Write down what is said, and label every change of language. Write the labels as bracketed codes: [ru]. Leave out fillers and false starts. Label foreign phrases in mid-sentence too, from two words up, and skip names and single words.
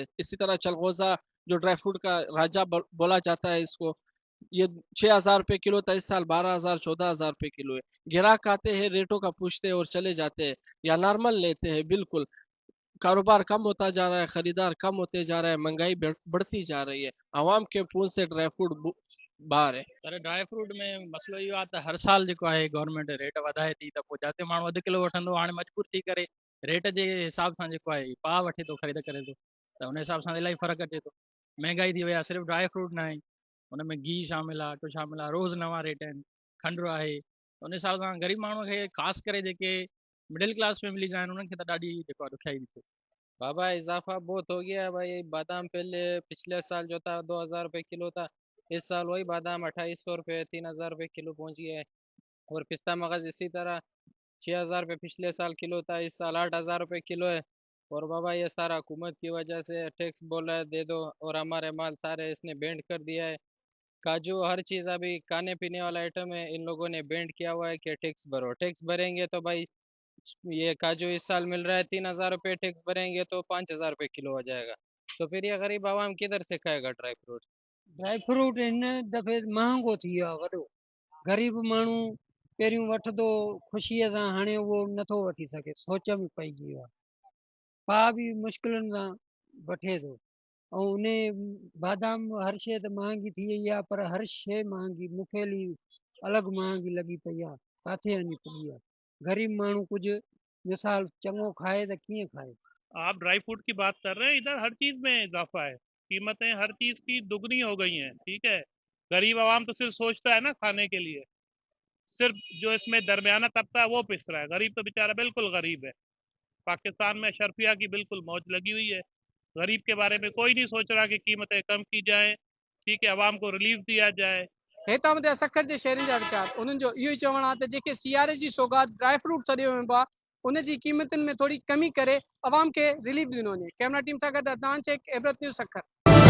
[ur] اسی طرح چلغوزہ جو [en] dry fruit [ur] کا راجا بولا جاتا ہے اس کو، یہ 6000 روپے کلو تھا، اس سال 12000 14000 روپے کلو ہے. گاہک آتے ہیں، ریٹوں کا پوچھتے ہیں اور چلے جاتے ہیں، یا نارمل لیتے ہیں. بالکل کاروبار کم ہوتا جا رہا ہے، خریدار کم ہوتے جا رہا ہے، مہنگائی بڑھتی جا رہی ہے. عوام کے پونچھ سے [en] dry fruit [ur] باہر ہے. [sd] पर [en] dry fruit [sd] में मसलो इहो आहे त हर साल जेको आहे [en] government rate [sd] वधाए थी, त पोइ जिते माण्हू अधु किलो वठंदो, हाणे मजबूर थी करे रेट जे हिसाब सां जेको आहे पाव वठे थो, ख़रीद करे थो, त हुन हिसाब सां इलाही फ़र्क़ु अचे थो। महांगाई थी वई आहे, सिर्फ़ु [en] dry fruit [sd] न आहे, हुन में घी शामिल आहे, अटो शामिल आहे, रोज़ नवां रेट आहिनि, खंडु आहे। हुन हिसाब सां ग़रीब माण्हूअ खे ख़ासि करे जेके [en] middle class families [sd] आहिनि, उन्हनि खे त ॾाढी जेको आहे ॾुखियाई थी थिए। [ur] بابا اضافہ بہت ہو گیا ہے بھائی۔ بادام پہلے پچھلے سال جو تھا 2000 روپے کلو تھا، اس سال وہی بادام 2800 روپے 3000 روپے کلو پہنچ گیا ہے. اور پستہ مغز اسی طرح 6000 روپے پچھلے سال کلو تھا، اس سال 8000 روپے کلو ہے. اور بابا یہ سارا حکومت کی وجہ سے ٹیکس بولا ہے دے دو، اور ہمارے مال سارے اس نے بینڈ کر دیا ہے. کاجو ہر چیز ابھی کھانے پینے والا آئٹم ہے، ان لوگوں نے بینڈ کیا ہوا ہے کہ ٹیکس بھرو. ٹیکس بھریں گے تو بھائی یہ کاجو اس سال مل رہا ہے 3000 روپے، ٹیکس بھریں گے تو 5000 روپے کلو ہو جائے گا. تو پھر یہ غریب عوام کدھر سے کھائے گا [en] dry fruit [sd] हिन दफ़े महांगो थी वियो आहे वॾो। ग़रीब माण्हू पहिरियों वठंदो ख़ुशीअ सां, हाणे उहो नथो वठी सघे, सोच में पइजी वियो आहे। पा बि मुश्किलुनि सां वठे थो। ऐं उन बादाम हर शइ त महांगी थी वई आहे, पर हर शइ महांगी मुफ़ेली अलॻि महांगी लॻी पई आहे, किथे वञी पुॼी आहे। ग़रीब माण्हू कुझु मिसाल चङो खाए त कीअं खाए। [ur] آپ [en] dry fruit [ur] کی بات کر رہے ہیں، ادھر ہر چیز میں اضافہ ہے، قیمتیں ہر چیز کی دگنی ہو گئی ہیں. ٹھیک ہے، غریب عوام تو صرف سوچتا ہے نا کھانے کے لیے، صرف جو اس میں درمیانہ طبقہ ہے وہ پس رہا ہے، غریب تو بے چارہ بالکل غریب ہے. پاکستان میں اشرافیہ کی بالکل موج لگی ہوئی ہے، غریب کے بارے میں کوئی نہیں سوچ رہا کہ قیمتیں کم کی جائیں، ٹھیک ہے، عوام کو ریلیف دیا جائے. [sd] हेतां मथे सखर जे शहरनि जा वीचार, उन्हनि जो इहो ई चवणु आहे त जेके सियारे जी सौगात [en] dry fruit [sd] सॾियो वेंबो आहे, उन जी क़ीमतुनि में थोरी कमी करे अवाम खे रिलीफ ॾिनो वञे। [en] camera team [sd] सां गॾु अदनान शेख, इबरत न्यूज़ सखर।